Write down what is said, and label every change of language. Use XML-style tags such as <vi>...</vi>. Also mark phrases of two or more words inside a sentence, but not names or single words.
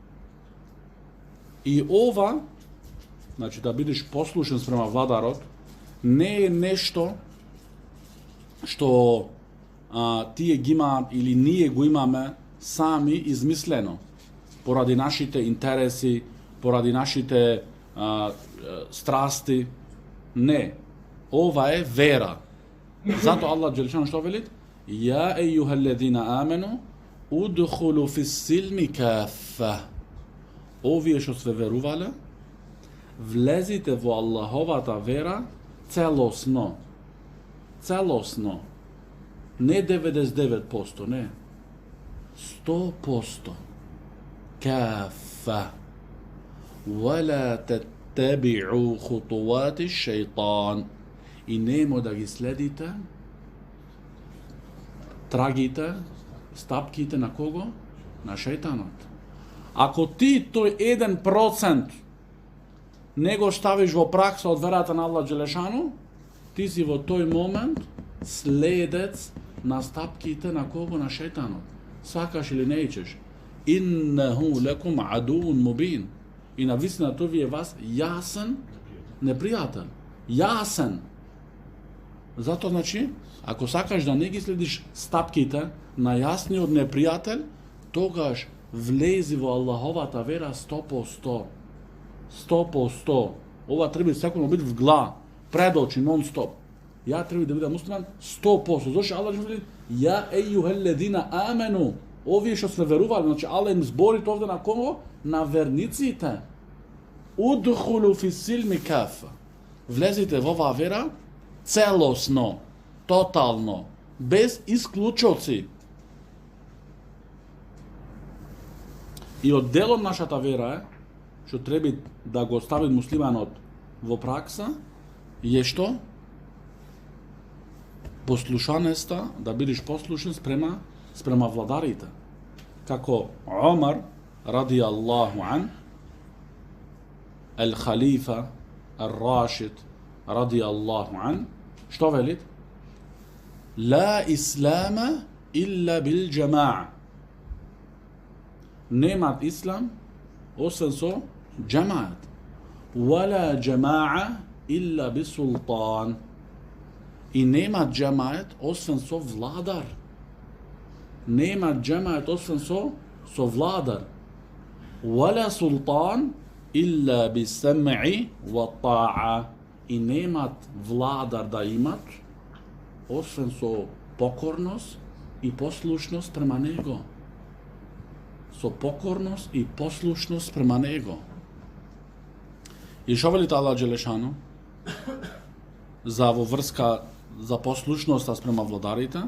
<mk>И ова, значи да бидеш послушен спрема владарот, не е нешто што тие ги имаат или ние го имаме сами измислено, поради нашите интереси, поради нашите страсти. Не. Ова е вера. Зато Аллах џелешану што вели?</mk> <ar>يا أيها الذين آمنوا ادخلوا في السلم كافة.</ar> <mk>Овие што све верувале, влезите во Аллаховата вера целосно. Целосно. Не 99%, не. 100%. Каффа.</mk> <ar>ولا تتبعوا خطوات الشيطان.</ar> <mk>И немо да ги следите трагите, стапките на кого? На шејтанот. Ако ти тој 1% не го ставиш во пракса од верата на Аллах џелешану, ти си во тој момент следец на стапките на кого? На шејтанот. Сакаш или не ичеш.</mk> <ar>إنه لكم عدو مبين.</ar> <mk>И на вистина тој е вас јасен непријател. Јасен. Зато, значи, ако сакаш да не ги следиш стапките на јасниот непријател, тогаш влези во Аллаховата вера 100%. 100%. Ова треба секој да биде в глава, пред очи, нон-стоп. Ја треба да бидам муслиман 100%. Зошто Аллах вели:</mk> <ar>يا أيها الذين آمنوا.</ar> <mk>Овие што се верувале, значи Аллах им збори овде на кого? На верниците.</mk> <ar>ادخلوا في السلم كافة.</ar> <mk>Влезите во оваа вера целосно, тотално, без исклучоци. И од дел од нашата вера е, што треба да го стави муслиманот во пракса, е што? Послушаноста, да бидеш послушен спрема владарите. Како Омар,</mk> <ar>رضي الله عنه, Al-Khalifa, Al-Rashid, رضي الله عنه,</ar> <mk>што велит?</mk> <ar>لا إسلام إلا بالجماعة.</ar> <mk>Немат ислам освен со джамаат.</mk> <ar>ولا جماعة إلا بسلطان.</ar> <mk>И немат джамаат освен со владар. Немат джамаат освен со владар.</mk> <ar>ولا سلطان إلا بسمع وطاعة.</ar> <mk>И немат владар да имат освен со покорност и послушност према него. Со покорност и послушност према него. И шо вели Аллах Джелешану за во врска за послушноста спрема владарите?</mk>